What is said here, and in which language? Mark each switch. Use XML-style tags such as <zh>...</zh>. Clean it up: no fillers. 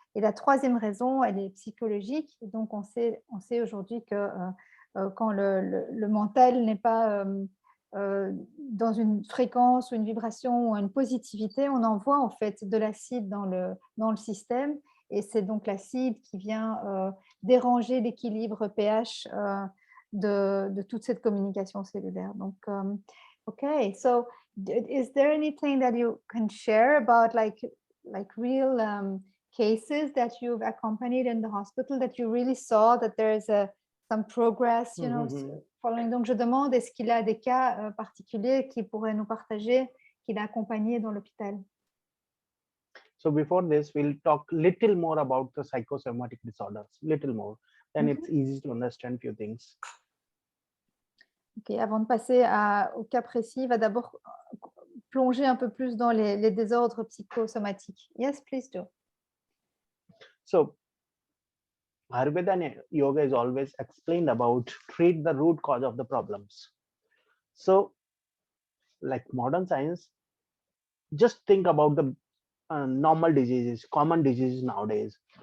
<fr>Et la troisième raison, elle est psychologique. Donc, on sait aujourd'hui que quand le mental n'est pas dans une fréquence ou une vibration ou une positivité, on envoie en fait de l'acide dans le système et c'est donc l'acide qui vient déranger l'équilibre pH de toute cette communication cellulaire.</fr> <en>Donc, okay, so is there anything that you can share about like real cases that you've accompanied in the hospital that you really saw that there is some progress, you know, following.</en> <fr>Donc, je demande, est-ce qu'il a des cas particuliers qu'il pourrait nous partager, qu'il a accompagnés dans l'hôpital?</fr> <en>So before this, we'll talk little more about the psychosomatic disorders, little more. Then it's easy to understand few things.</en> <fr>Ok, avant de passer au cas précis, il va d'abord plonger un peu plus dans les désordres psychosomatiques.</fr> <en>Yes, please do. So Ayurveda and yoga is always explained about treat the root cause of the problems. So like modern science, just think about the normal diseases, common diseases nowadays.</en>